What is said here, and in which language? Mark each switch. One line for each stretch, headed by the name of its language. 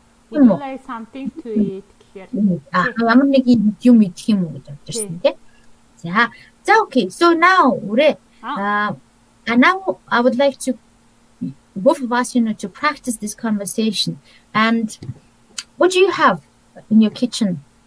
English: Would you like something to eat
Mongolian: гэхээр ямар нэг юм идэх юм уу гэж орж ирсэн тийм.
English: За okay. So now now I would like to both of us, to practice this conversation. And what do you have in your kitchen?